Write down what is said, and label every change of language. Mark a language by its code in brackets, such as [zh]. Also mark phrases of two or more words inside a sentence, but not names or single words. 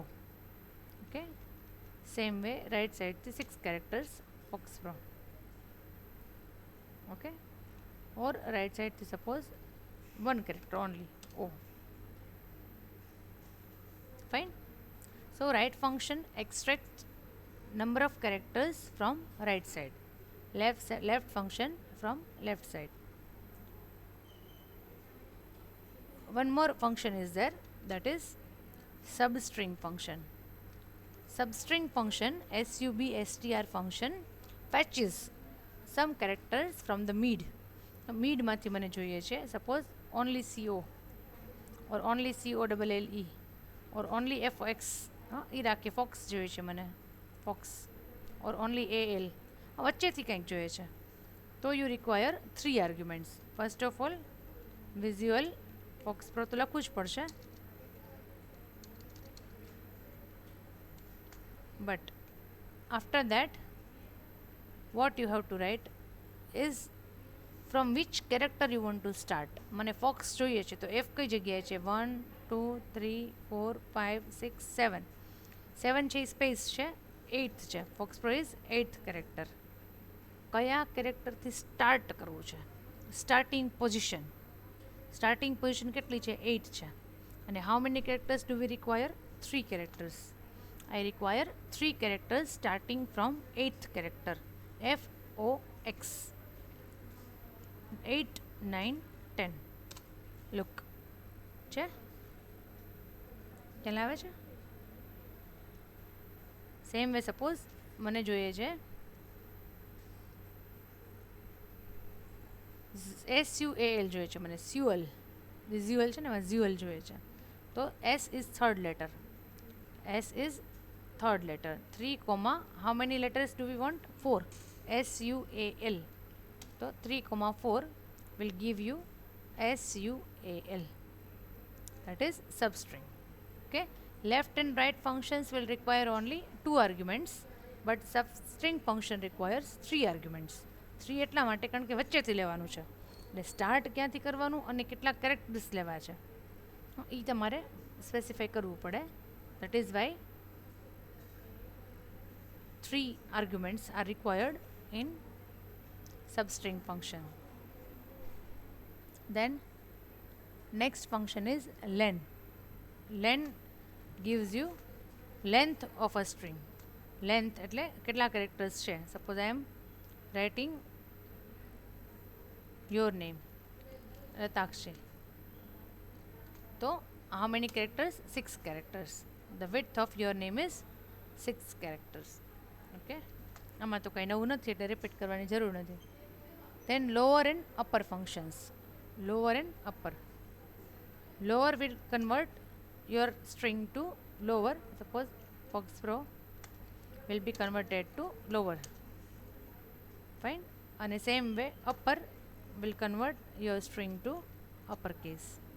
[en] Okay, same way right sideથી 6 characters FoxPro. Okay, or right sideથી suppose 1 character only O. Fine. So right function extracts number of characters from right side, left function from left side. One more function is there, that is substring function. Substring function, SUBSTR function, fetches some characters from the mid. [gu] Mid માંથી મને જોઈએ છે, [en] suppose only CO or only COLLE or only FX, [gu] એ રાખીએ, ફોક્સ જોઈએ છે મને, ફોક્સ, [en] or only AL, [gu] વચ્ચેથી કંઈક જોઈએ છે, તો [en] you require 3 arguments. first of all [gu] વિઝ્યુઅલ ફોક્સપ્રો તો લખવું જ પડશે, [en] but after that what you have to write is from which character you want to start. [gu] મને ફોક્સ જોઈએ છે, તો F કઈ જગ્યાએ છે? 1 2 3 4 5 6 7, 7 છે, સ્પેસ છે, 8th છે, [en] FoxPro is 8th character. [gu] કયા [en] characterથી start [gu] કરવું છે? [en] starting position [gu] કેટલી છે? 8 છે. [en] અને how many characters do we require? 3 characters. I require 3 characters starting from 8th character, FOX. [gu] 8 9 10. Look છે, ખ્યાલ આવે છે? [en] same way suppose [gu] મને જોઈએ છે SUAL જોઈએ છે મને, સ્યુઅલ, વિઝ્યુઅલ છે ને, એમાં ઝ્યુઅલ જોઈએ છે, તો [en] S is third letter. S is third letter. 3 comma, how many letters do we want? 4. SUAL. So 3 comma 4 will give you SUAL. That is substring. Okay. Left and right functions will require only 2 arguments, but substring function requires 3 arguments. [gu] 3 એટલા માટે કારણ કે વચ્ચેથી લેવાનું છે, એટલે સ્ટાર્ટ ક્યાંથી કરવાનું અને કેટલા કેરેક્ટર્સ લેવા છે એ તમારે સ્પેસિફાઈ કરવું પડે. [en] That is why 3 arguments are required in substring function. Then next function is len. Len gives you length of a string. [gu] Length એટલે કેટલા characters છે. [en] Suppose I am writing your name, Ratakshi. So how many characters? 6 characters. The width of your name is 6 characters. [gu] Okay, આમાં તો કંઈ નવું નથી એટલે રિપીટ કરવાની જરૂર નથી. [en] Then lower and upper functions. Lower and upper. Lower will convert your string to lower. Suppose Foxpro will be converted to lower. Fine. And the same way upper will convert your string to uppercase.